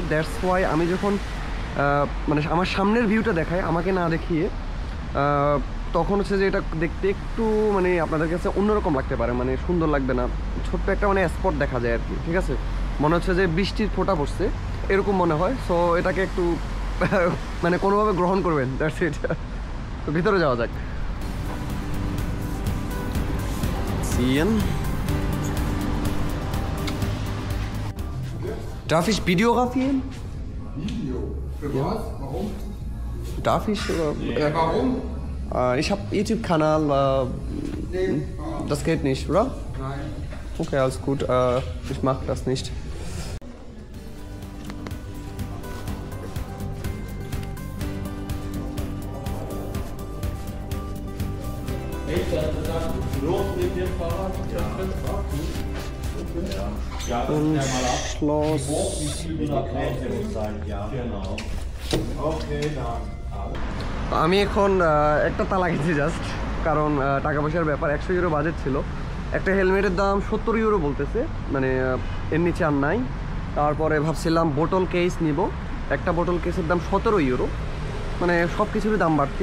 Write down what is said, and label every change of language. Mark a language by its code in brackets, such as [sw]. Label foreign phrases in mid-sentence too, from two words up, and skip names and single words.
[en] that's why [bn] আমি যখন মানে আমার সামনের ভিউটা দেখায়, আমাকে না দেখিয়ে, তখন হচ্ছে যে এটা দেখতে একটু মানে আপনাদের কাছে অন্যরকম লাগতে পারে, মানে সুন্দর লাগবে না, ছোট্ট একটা মানে স্পট দেখা যায় আর কি। ঠিক আছে, মনে হচ্ছে যে বৃষ্টির ফোঁটা পড়ছে, এরকম মনে হয়। সো এটাকে একটু মানে কোনোভাবে গ্রহণ করবেন, [en] that's it. [bn] তো ভিতরে যাওয়া যাক। [de] Darf ich Video fotografieren? Video? Für was? Warum? Darf ich? Warum? Ich habe YouTube-Kanal. Nee. Das geht nicht, oder? Nein. Okay, alles gut. Ich mache das nicht. Und Schloss. [bn] আমি এখন একটা তালা খেয়েছি জাস্ট, কারণ টাকা পয়সার ব্যাপার। 100 ইউরো বাজেট ছিল। একটা হেলমেটের দাম 70 ইউরো বলতেছে, মানে এর নিচে আর নাই। তারপরে ভাবছিলাম [en] bottle case [bn] নিব, একটা বোটল কেসের দাম 17 ইউরো, মানে সব কিছুরই দাম বাড়তি।